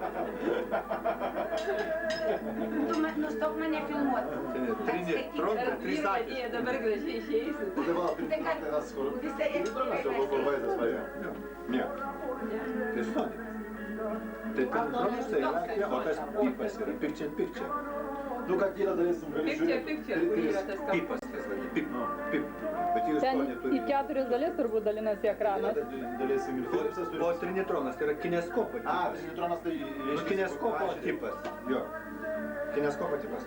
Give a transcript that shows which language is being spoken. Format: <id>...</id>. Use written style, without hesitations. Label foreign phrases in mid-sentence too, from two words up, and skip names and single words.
<lt>Tu nustok mane filmuoti. Trinitronai, trys akys. Dabar gražiai išeisi. Tai va, Trinitronas, kur... Visai Trinitronas jau buvo vaizdas važiavo. Ne. Tai žinot. Tai Trinitronas tai yra, o tas pipas yra,</lt> <en>picture in picture.</en> <lt>Nu, kad yra dalysim, gali žiūrėti. Picture, kur yra tas kampas. Pipas, tas vadinasi, pip. Bet jų Ten istorija turi... į 4 dalis turbūt dalinasi ekranas. Dalysim ir Philipsas turi... O trinitronas tai yra kineskopo. A, Trinitronas tai... Kineskopo tipas. Jo. Kineskopo tipas.</lt>